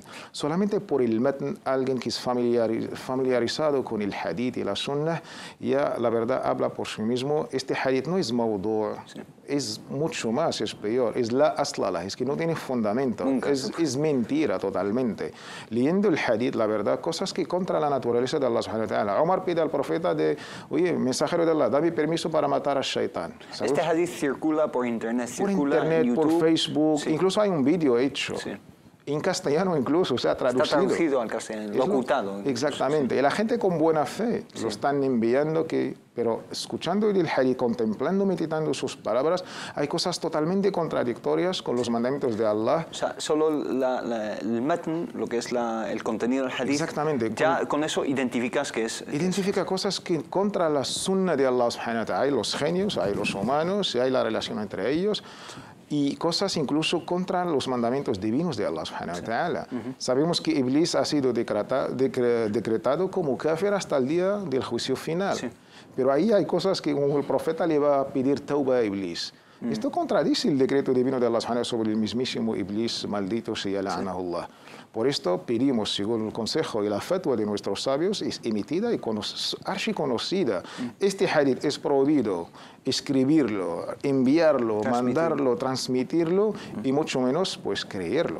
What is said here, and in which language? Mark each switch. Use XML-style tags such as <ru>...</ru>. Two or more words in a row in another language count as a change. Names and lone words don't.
<es>Solamente por el matn, alguien que es familiarizado con el hadith y la sunnah, ya la verdad habla por sí mismo. Este hadith no es maudú, es mucho más, es peor, es la aslala, es que no tiene fundamento, es mentira totalmente. Leyendo el hadith, la verdad, cosas que contra la naturaleza de</es> <ar>الله سبحانه وتعالى.</ar> <es>Omar pide al profeta oye, mensajero de Allah, dame permiso para matar al shaitán. ¿Sabes? Este hadith circula por internet, por internet, en YouTube, por Facebook, incluso hay un vídeo hecho. en castellano incluso, o sea, traducido. Está traducido al castellano, locutado. Exactamente. Y la gente con buena fe lo están enviando, pero escuchando el hadith, contemplando, meditando sus palabras, hay cosas totalmente contradictorias con los mandamientos de Allah. O sea, solo el matn, lo que es el contenido del hadith, exactamente, ya con eso identificas que es... Identifica cosas que contra la sunna de</es> <ar>الله سبحانه وتعالى.</ar> <es>Hay los genios, hay los humanos, hay la relación entre ellos. Y cosas incluso contra los mandamientos divinos de</es> <ar>الله سبحانه وتعالى.</ar> <es>Sabemos que Iblis ha sido decretado como kafir hasta el día del juicio final. Pero ahí hay cosas que el profeta le va a pedir tauba a Iblis. Esto contradice el decreto divino de</es> <ar>الله سبحانه وتعالى</ar> <es>sobre el mismísimo Iblis, maldito sea la'anahullah. Por esto pedimos, según el consejo y la fatwa de nuestros sabios, es emitida y archiconocida. Este hadith es prohibido escribirlo, enviarlo, mandarlo, transmitirlo y mucho menos pues creerlo.</es>